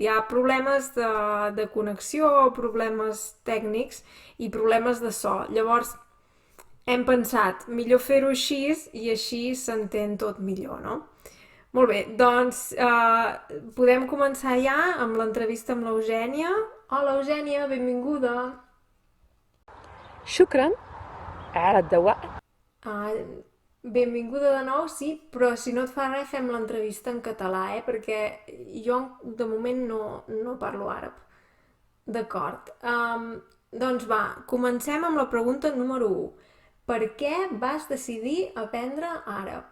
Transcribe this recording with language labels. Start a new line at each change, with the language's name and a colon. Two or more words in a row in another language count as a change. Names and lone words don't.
Catalan: Hi ha problemes de connexió, problemes tècnics i problemes de so. Llavors hem pensat, millor fer-ho així i així s'entén tot millor, no? Molt bé, doncs podem començar ja amb l'entrevista amb l'Eugènia. Hola, Eugènia, benvinguda.
Arabic: شكرا على الدواء.
Catalan: Uh, benvinguda de nou, sí, però si no et fa res fem l'entrevista en català, perquè jo de moment no parlo àrab. D'acord. Doncs va, comencem amb la pregunta número 1. Per què vas decidir aprendre àrab?